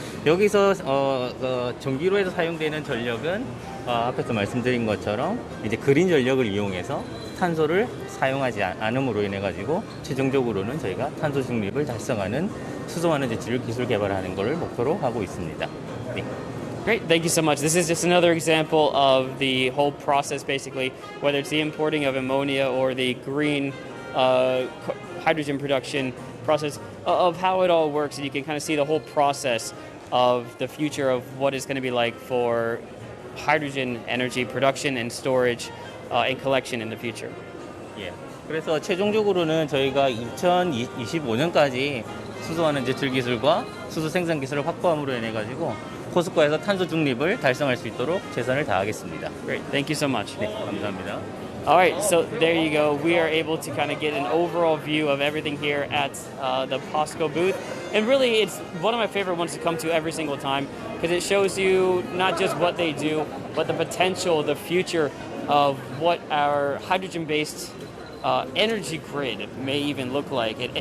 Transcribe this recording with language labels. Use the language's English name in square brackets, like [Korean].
[Korean] 여기서 전기로에서 사용되는 전력은 앞에서 말씀드린 것처럼 이제 그린 전력을 이용해서 탄소를 사용하지 않음으로 인해 가지고 최종적으로는 저희가 탄소 중립을 달성하는 수소환원 제철 기술 개발하는 것을 목표로 하고 있습니다. 네. [English] Great, thank you so much. This is just another example of the whole process, basically, whether it's the importing of ammonia or the green hydrogen production process, of how it all works. And you can kind of see the whole process of the future of what it's going to be like for hydrogen energy production and storage and collection in the future. [Korean] 예. 그래서 최종적으로는 저희가 2025년까지 수소환원 제철 기술과 수소 생산 기술을 확보함으로 인해 가지고 포스코에서 탄소 중립을 달성할 수 있도록 최선을 다하겠습니다. [English] Great, thank you so much. [Korean] 네, 감사합니다. [English] All right, so there you go. We are able to kind of get an overall view of everything here at the POSCO booth. And really, it's one of my favorite ones to come to every single time because it shows you not just what they do, but the potential, the future of what our hydrogen-based energy grid may even look like.